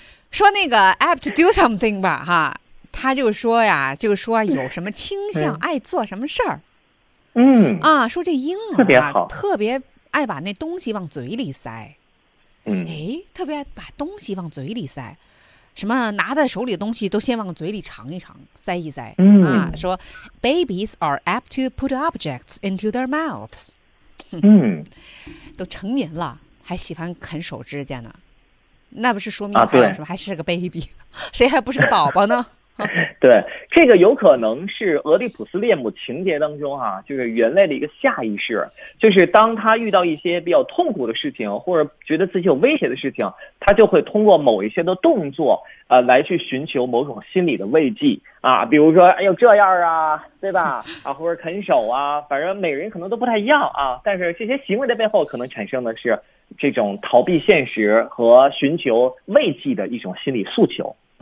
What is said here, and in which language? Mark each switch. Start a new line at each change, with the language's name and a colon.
Chinese: 说那个
English: apt to do something
Chinese: 吧，哈，他就说呀，就说有什么倾向，爱做什么事儿。嗯啊，说这婴儿、啊、特别好，特别爱把那东西往嘴里塞。嗯，哎，特别爱把东西往嘴里塞。什么拿在手里的东西都先往嘴里尝一尝，塞一塞、嗯、啊！
English: 说 ，babies are apt to put objects into their mouths。嗯，
Chinese: 都成年了还喜欢啃手指甲呢，那不是说明他什么、啊？还是个 baby， 谁还不是个宝宝呢？对，这个有可能是俄狄浦斯恋母情节当中啊，就是人类的一个下意识，就是当他遇到一些比较痛苦的事情，或者觉得自己有威胁的事情，他就会通过某一些的动作来去寻求某种心理的慰藉啊，比如说哎呦这样啊，对吧，啊或者啃手啊，反正每人可能都不太一样啊，但是这些行为的背后可能产生的是这种逃避现实和寻求慰藉的一种心理诉求。